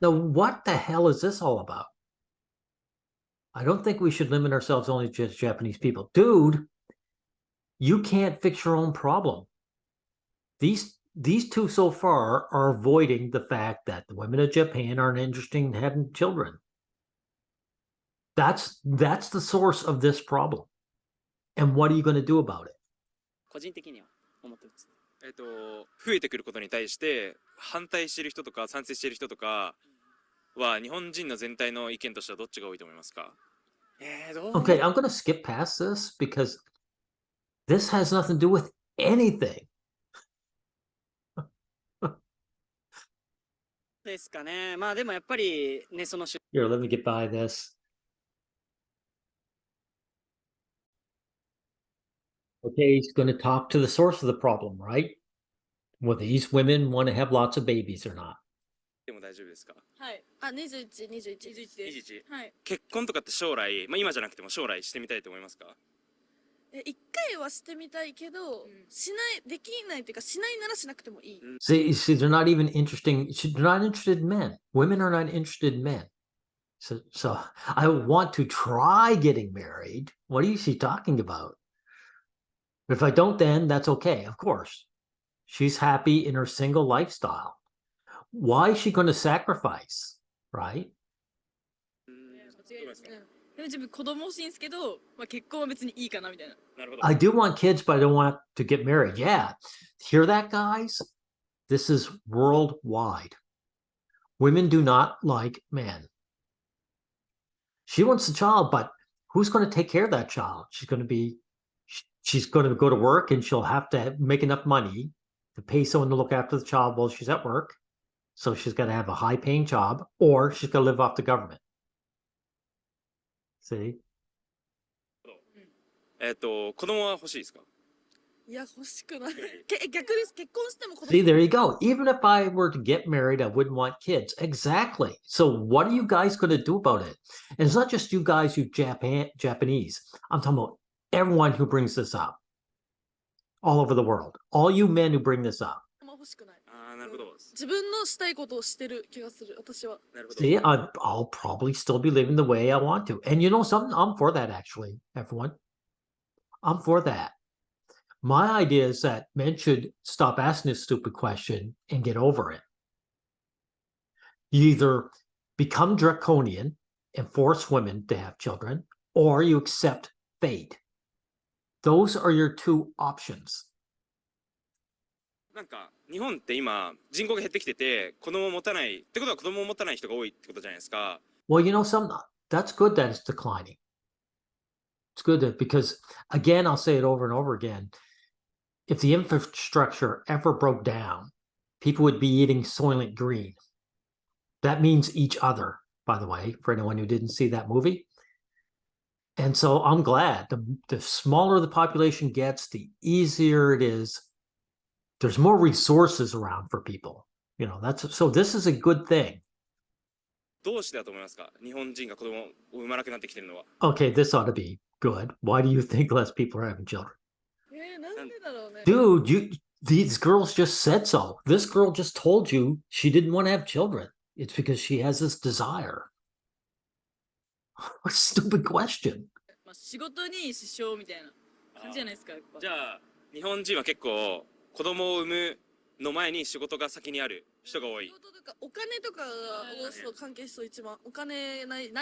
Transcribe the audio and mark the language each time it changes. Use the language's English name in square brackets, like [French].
[English] Now, what the hell is this all about? I don't think we should limit ourselves only to just Japanese people. Dude, you can't fix your own problem. These two so far are avoiding the fact that the women of Japan aren't interested in having children. That's the source of this problem. And what are you going to do about it? [Japanese] 個人的には思ってます。増えてくることに対して反対している人とか賛成している人とかは日本人の全体の意見としてはどっちが多いと思いますか？どう [English] Okay, I'm going to skip past this because this has nothing to do with anything. [Japanese] ですかね。まあでもやっぱりね、その [English] Here, let me get by this. Okay, he's going to talk to the source of the problem, right? Whether these women want to have lots of babies or not. [Japanese] でも大丈夫ですか？はい。あ、21、21です。 21 はい。結婚とかって将来、今じゃなくても将来してみたいと思いますか？一回はしてみたいけど、しない、できないっていうか、しないならしなくてもいい。 [English] See, they're not even they're not interested in men. Women are not interested in men. So I want to try getting married. What is she talking about? If I don't, then that's okay, of course. She's happy in her single lifestyle. Why is she going to sacrifice, right? [Japanese] 間違いですね。でも自分子供欲しいんですけど、まあ、結婚は別にいいかなみたいな。なるほど。 [English] I do want kids, but I don't want to get married. Yeah. Hear that, guys? This is worldwide. Women do not like men. She wants a child, but who's going to take care of that child? She's going to go to work and she'll have to make enough money to pay someone to look after the child while she's at work. So she's got to have a high paying job or she's got to live off the government. See? [Japanese] 子供は欲しいですか？いや、欲しくない。逆です。結婚しても子供。 [English] See, there you go. Even if I were to get married, I wouldn't want kids. Exactly. So what are you guys going to do about it? And it's not just you guys, you Japanese. I'm talking about everyone who brings this up all over the world. All you men who bring this up. [Japanese] 欲しくない。なるほど。自分のしたいことをしてる気がする、私は。なるほど。 [English] See, I'll probably still be living the way I want to. And you know something? I'm for that, actually, everyone. I'm for that. My idea is that men should stop asking this stupid question and get over it. You either become draconian and force women to have children, or you accept fate. Those are your two options. [Japanese] なんか日本って今人口が減ってきてて子供を持たないってことは子供を持たない人が多いってことじゃないですか。 [English] Well, you know something? That's good that it's declining. It's good that because, again, I'll say it over and over again. If the infrastructure ever broke down, people would be eating Soylent Green. That means each other, by the way, for anyone who didn't see that movie. And so I'm glad the smaller the population gets, the easier it is. There's more resources around for people. So this is a good thing. [Japanese] どうしてだと思いますか？日本人が子供を産まなくなってきてるのは。 [English] Okay, this ought to be good. Why do you think less people are having children? [Japanese] なんでだろうね。 [English] Dude, these girls just said so. This girl just told you she didn't want to have children. It's because she has this desire. What a stupid question. [Japanese] まあ、仕事に支障みたいな感じじゃないですか、やっぱ。じゃあ日本人は結構子供を産むの前に仕事が先にある人が多い仕。事とかお金とかがそう関係しそう一番お金ない。